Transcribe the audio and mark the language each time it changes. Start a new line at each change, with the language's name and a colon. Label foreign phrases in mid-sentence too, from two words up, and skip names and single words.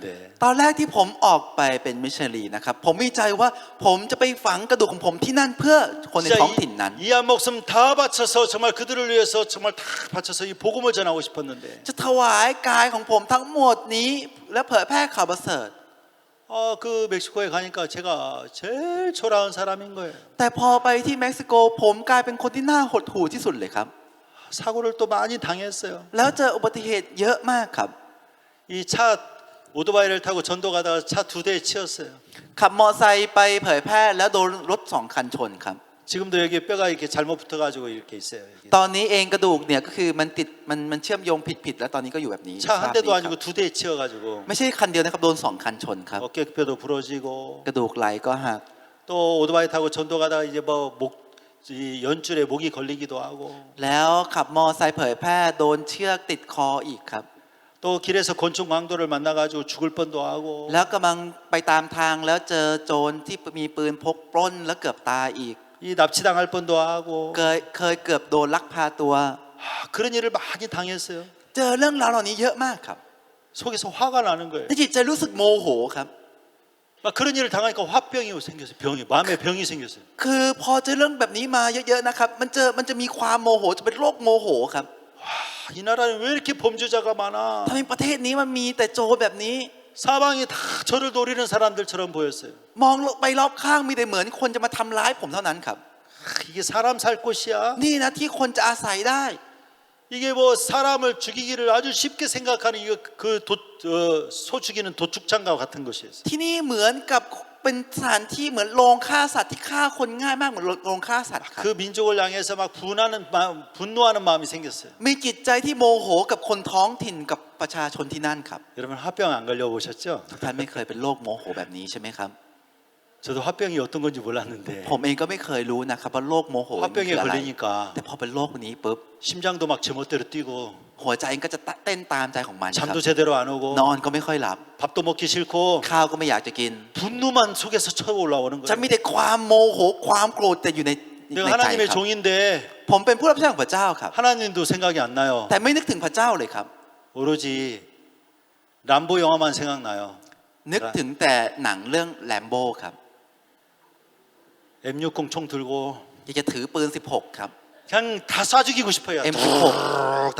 Thai: ตอนแรกที่ผมออกไปเป็นมิชชันนารีนะครับผมมีใจว่าผมจะไปฝังกระดูกของผมที่นั่นเพื่อคนใน
Korean: 진짜
Thai: ท้องถิ่นนั้น
Korean: 이 한 목숨 다 바쳐서 정말 그들을 위해서 정말 다 바쳐서 이 복음을 전하고 싶었는데
Thai: จะถวายกายของผมทั้งหมดนี้และเผยแพร่ข่าวประเสริฐ
Korean: 그 멕시코에 가니까 제가 제일 초라한 사람인 거예요.
Thai: แต่พอไปที่เม็กซิโกผมกลายเป็นคนที่น่าหดหู่ที่สุดเลยครับ
Korean: 사고를 또 많이 당했어요.
Thai: แล้วเจออุบัติเหตุเยอะมากครับ
Korean: 이 차 오토바이를 타고 전도 가다가 차 2대에 치였어요.
Thai: ขับมอไซค์ไปเผยแพร่แล้วโดนรถ2 คันชนครับ
Korean: 지금도 여기 뼈가 이렇게 잘못 붙어가지고 이렇게 있어요. 이게.
Thai: ตอนนี้เองกระดูกเนี่ยก็คือมันติดมันเชื่อมโยงผิดแล้วตอนนี้ก็อยู่แบบนี้
Korean: 차 한
Thai: ภาพ
Korean: 대도
Thai: นี้ครับ
Korean: 아니고 2대에 치여가지고
Thai: ไม่ใช่คันเดียวนะครับโดน2 คันชนครับ
Korean: 어깨뼈도 부러지고
Thai: กระดูกไหล่ก็หัก
Korean: 또 오토바이 타고 전도 가다가 이제 이 연줄에 목이 걸리기도 하고
Thai: แล้วขับมอไซค์เผยแพร่โดนเชือกติดคออีกครับ
Korean: 또 길에서 권총 강도를 만나가지고 죽을 뻔도 하고
Thai: แล้วกำลังไปตามทางแล้วเจอโจรที่มีปืนพกปล้นแล้วเกือบตายอีก
Korean: 이 납치당할 뻔도 하고
Thai: เคยเกือบโดนลักพาตัว
Korean: 그런 일을 많이 당했어요.
Thai: เจอเรื่องราวเหล่านี้เยอะมากครับ
Korean: 속에서 화가 나는 거예요.
Thai: ในจิตใจรู้สึกโมโหครับ
Korean: 막 그런 일을 당하니까 화병이 생겼어요. 마음에 병이 생겼어요.
Thai: คือพอเจอเรื่องแบบนี้มาเยอะๆนะครับมันจะมีความโมโหจะเป็นโรคโมโหครับ
Korean: 이 나라는 왜 이렇게 범죄자가 많아?
Thai: ทำไมประเทศนี้มันมีแต่โจรแบบนี้
Korean: 사방이 다 저를 노리는 사람들처럼 보였어요.
Thai: มองไปรอบข้างมีแต่เหมือนคนจะมาทำร้ายผมเท่านั้นครับ
Korean: 이게 사람 살 곳이야?
Thai: นี่นะที่คนจะอาศัยได้
Korean: 이게 뭐 사람을 죽이기를 아주 쉽게 생각하는 이거 소 죽이는 도축장과 같은 것이었어요.
Thai: ที่นี่เหมือนกับเป็นสถานที่เหมือนโรงฆ่าสัตว์ที่ฆ่าคนง่ายมากเหมือนโรงฆ่าสัตว์ครับ
Korean: 그 민족을 향해서 막 분노하는 마음이 생겼어요.
Thai: มีจิตใจที่โมโหกับคนท้องถิ่นกับประชาชนที่นั่นครับ
Korean: 여러분 화병 안 걸려보셨죠?
Thai: ทุกท่านไม่เคยเป็นโรคโมโหแบบนี้ใช่ไหมครับ
Korean: 저도 화병이 어떤 건지 몰랐는데
Thai: ผมเองก็ไม่เคยรู้นะครับว่าโรคโมโหมันคือ
Korean: 화병에
Thai: อะไร
Korean: 걸리니까
Thai: แต่พอเป็นโรคนี้ปุ๊บ
Korean: 심장도 막 제멋대로 뛰고
Thai: หัวใจก็จะเต้นตามใจของมันครับ
Korean: 잠도 제대로 안 오고
Thai: นอนก็ไม่ค่อยหลับ
Korean: 밥도 먹기 싫고
Thai: ข้าวก็ไม่อยากจะกิน
Korean: 분노만 속에서 쳐올라오는
Thai: จะ
Korean: 거예요.
Thai: มีแต่ความโมโหความโกรธแต่อยู่ใน
Korean: 내가
Thai: ใจ
Korean: 하나님의
Thai: ครับ
Korean: 종인데
Thai: ผมเป็นผู้รับใช้ของพระเจ้าครับ
Korean: 하나님도 생각이 안 나요.
Thai: แต่ไม่นึกถึงพระเจ้าเลยครับ
Korean: 오로지 람보 영화만 생각나요.
Thai: นึกถึงแต่หนังเรื่องแลมโบ้ครับ
Korean: M60 총 들고
Thai: อยากจะถือปืน 16 ครับ
Korean: 그냥 다 쏴 죽이고 싶어요. M16 다,